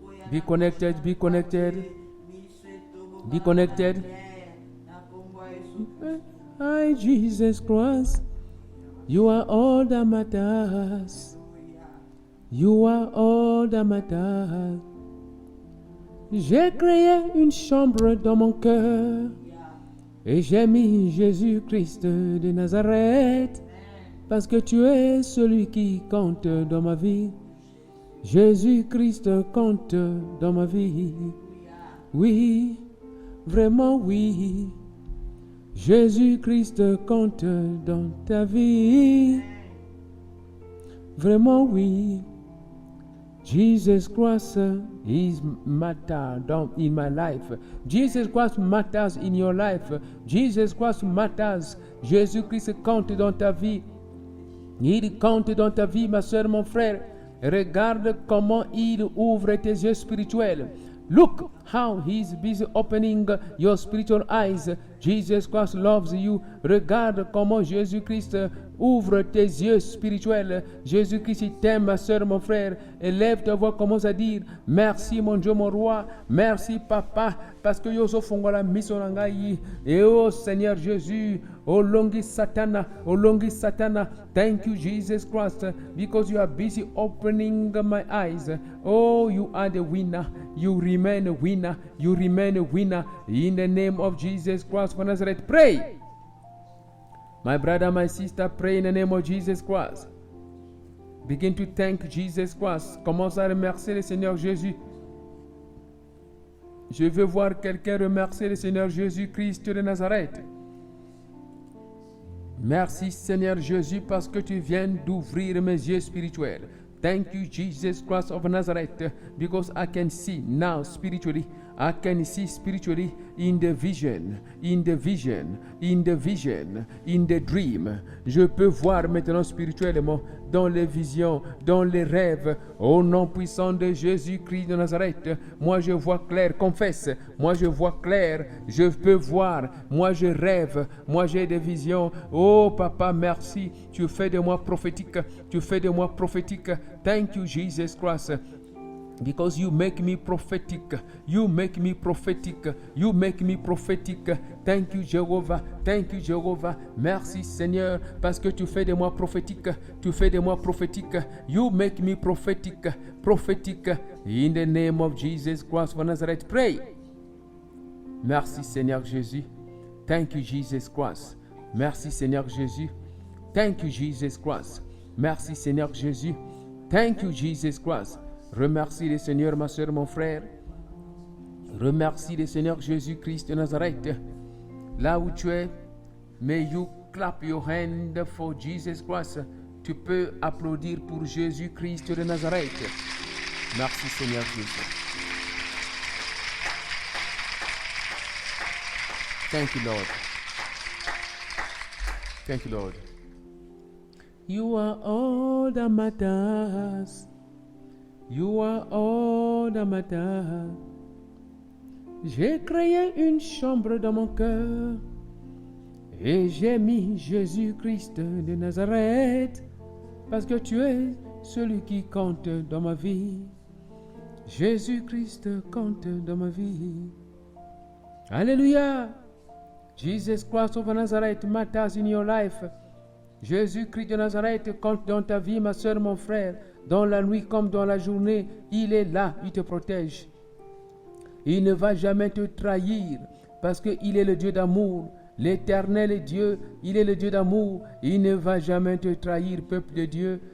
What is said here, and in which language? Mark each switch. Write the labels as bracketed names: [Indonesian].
[English] Be connected, be connected. Be connected. Hi, Jesus Christ. You are all that matters. You are all that matters. [French] J'ai créé une chambre dans mon cœur et j'ai mis Jésus-Christ de Nazareth parce que tu es celui qui compte dans ma vie. Jésus-Christ compte dans ma vie. Oui, vraiment oui. Jésus-Christ compte dans ta vie. Vraiment oui. [English] Jesus Christ is matter in my life. Jesus Christ matters in your life. Jesus Christ matters. [French] Jésus-Christ compte dans ta vie. Il compte dans ta vie, ma soeur, mon frère. Regarde comment il ouvre tes yeux spirituels. Look how he's busy opening your spiritual eyes. Jesus Christ loves you. Regarde comment Jésus-Christ ouvre tes yeux spirituels. Jésus-Christ t'aime, ma soeur, mon frère. Élève ta voix, commence à dire merci, mon Dieu, mon roi. Merci, papa, parce que [Lingala] yoso fongola mission nangai. [French] Et oh Seigneur Jésus, [Lingala] oh longi Satana, oh longi Satana. [English] Thank you, Jesus Christ, because you are busy opening my eyes. Oh, you are the winner. You remain a winner. You remain a winner. In the name of Jesus Christ of Nazareth, pray. My brother, my sister, pray in the name of Jesus Christ. Begin to thank Jesus Christ. [French] Commence à remercier le Seigneur Jésus. Je veux voir quelqu'un remercier le Seigneur Jésus-Christ de Nazareth. Merci Seigneur Jésus parce que tu viens d'ouvrir mes yeux spirituels. Thank you, Jesus Christ of Nazareth, because I can see now spiritually. I can see spiritually in the vision, in the vision, in the vision, in the dream. Je peux voir maintenant spirituellement dans les visions, dans les rêves. Au nom puissant de Jésus-Christ de Nazareth, moi je vois clair, confesse. Moi je vois clair, je peux voir. Moi je rêve, moi j'ai des visions. Oh papa, merci. Tu fais de moi prophétique. Tu fais de moi prophétique. [English] Thank you, Jesus Christ. Because you make me prophetic. You make me prophetic. You make me prophetic. Thank you, Jehovah. Thank you, Jehovah. [French] Merci, Seigneur, parce que tu fais de moi prophétique. Tu fais de moi prophétique. [English] You make me prophetic. Prophétique. In the name of Jesus Christ of Nazareth, pray. [French] Merci, Seigneur Jésus. [English] Thank you, Jesus Christ. [French] Merci, Seigneur Jésus. [English] Thank you, Jesus Christ. [French] Merci, Seigneur Jésus. [English] Thank you, Jesus Christ. [French] Remercie le Seigneur, ma soeur, mon frère. Remercie le Seigneur Jésus-Christ de Nazareth. Là où tu es, [English] may you clap your hand for Jesus Christ. [French] Tu peux applaudir pour Jésus-Christ de Nazareth. Merci Seigneur Jésus. [English] Thank you, Lord. Thank you, Lord. You are all that matters. You are all that matters. [French] J'ai créé une chambre dans mon cœur et j'ai mis Jésus-Christ de Nazareth parce que tu es celui qui compte dans ma vie. Jésus-Christ compte dans ma vie. Alléluia. [English] Jesus Christ of Nazareth matters in your life. [French] Jésus-Christ de Nazareth compte dans ta vie, ma soeur, mon frère. Dans la nuit comme dans la journée, il est là, il te protège. Il ne va jamais te trahir parce qu'il est le Dieu d'amour. L'Éternel Dieu, il est le Dieu d'amour. Il ne va jamais te trahir, peuple de Dieu.